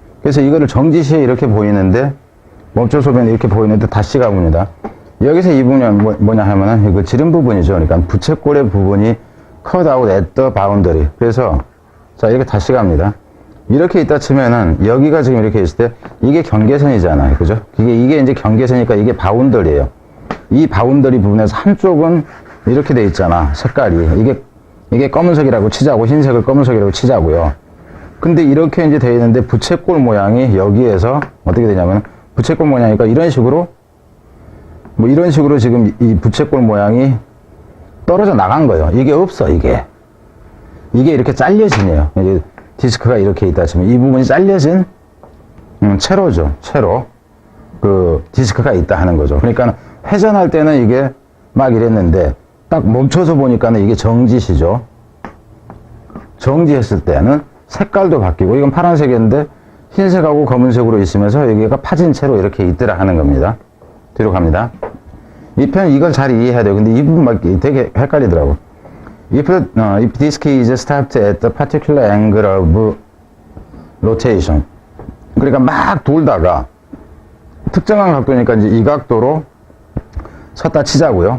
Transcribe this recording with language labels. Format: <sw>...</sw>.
<ko>그래서 이거를 정지시에 이렇게 보이는데, 멈춰서 보면 이렇게 보이는데 다시 가봅니다. 여기서 이 부분이 뭐냐 하면은 그 지름 부분이죠. 그러니까 부채꼴의 부분이</ko> <en>cut out at the boundary.</en> <ko>그래서 자, 이렇게 다시 갑니다. 이렇게 있다 치면은 여기가 지금 이렇게 있을 때 이게 경계선이잖아요. 그죠? 이게 이제 경계선이니까 이게 바운더리예요. 이 바운더리 부분에서 한쪽은 이렇게 돼 있잖아. 색깔이. 이게 검은색이라고 치자고, 흰색을 검은색이라고 치자고요. 근데 이렇게 이제 돼 있는데 부채꼴 모양이 여기에서 어떻게 되냐면 부채꼴 모양이니까 이런 식으로 뭐 이런 식으로 지금 이 부채꼴 모양이 떨어져 나간 거예요. 이게 없어, 이게 이렇게 잘려지네요. 이제 디스크가 이렇게 있다 치면 이 부분이 잘려진 채로죠. 채로 그 디스크가 있다 하는 거죠. 그러니까 회전할 때는 이게 막 이랬는데 딱 멈춰서 보니까는 이게 정지시죠. 정지했을 때는 색깔도 바뀌고 이건 파란색인데 흰색하고 검은색으로 있으면서 여기가 파진 채로 이렇게 있더라 하는 겁니다. 뒤로 갑니다. 이 편 이걸 잘 이해해야 돼요. 근데 이 부분 막 되게 헷갈리더라고.</ko> <en>If disk is stopped at a particular angle of rotation.</en> <ko>그러니까 막 돌다가 특정한 각도니까 이제 이 각도로 섰다 치자고요.</ko>